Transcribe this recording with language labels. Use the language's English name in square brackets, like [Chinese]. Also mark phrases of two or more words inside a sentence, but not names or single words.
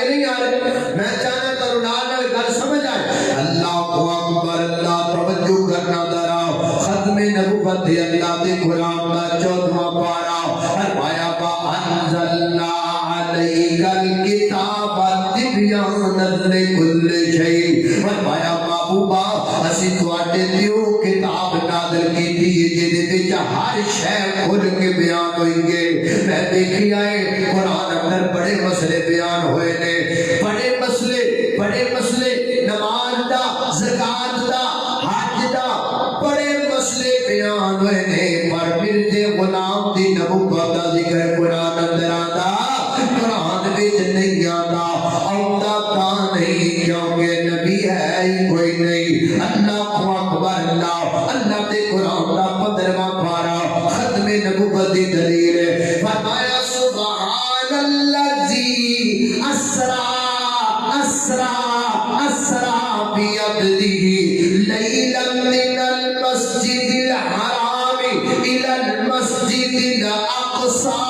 [Punjabi] نہیں آ رہے میں چاہنا ترنال گل سمجھ آئے [Arabic] اللہ اکبر [Punjabi] اللہ توجہ کرنا دراؤ ختم نبوت اللہ دے قرآن دا 14واں پارا فرمایا [Arabic] وانزلنا علیک الکتاب تبیانا لکل شیء [Punjabi] فرمایا محبوبا اسی تواڈے دیو کتاب نازل کیتی ہے جدے وچ ہر شے کھل کے بیان ہوئی گے میں دیکھیا ہے قرآن اندر بڑے مسئلے بیان ہوئے نے بڑے مسئلے نماز دا زکات دا حج دا بڑے مسئلے بیان ہوئے نے پر مرزے غلام دی نبوت دا ذکر قرآن اندر آندا قرآن وچ نہیں آندا آندا تا نہیں کیونکہ نبی ہے ہی کوئی نہیں [Arabic] اللہ اکبر [Punjabi] اللہ اللہ دے قرآن دا 15واں پارا ختم نبوت دی دلیل ہے فرمایا [Arabic] سبحان الذی اسرا بعبده لیلا من المسجد الحرام الى المسجد الاقصى